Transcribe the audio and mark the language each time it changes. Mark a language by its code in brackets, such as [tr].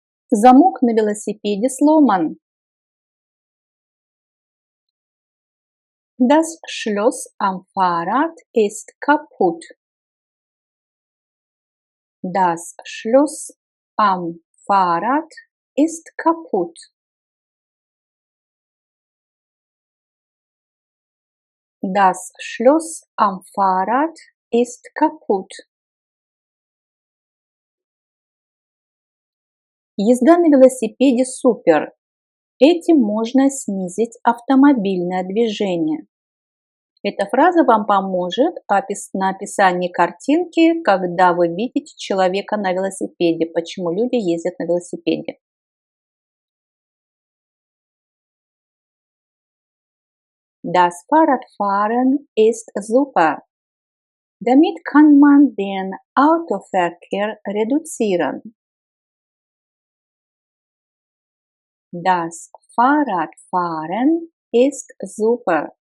[ru] Замок на велосипеде сломан. [de] Das Schloss am Fahrrad ist kaputt. Das Schloss am Fahrrad ist kaputt. Das Schloss am Fahrrad ist kaputt. [ru] Езда на велосипеде супер. Этим можно снизить автомобильное движение. Эта фраза вам поможет на описании картинки, когда вы видите человека на велосипеде, почему люди ездят на велосипеде. [de] Das Fahrradfahren ist super. Damit kann man den Autoverkehr reduzieren. Das Fahrradfahren ist super.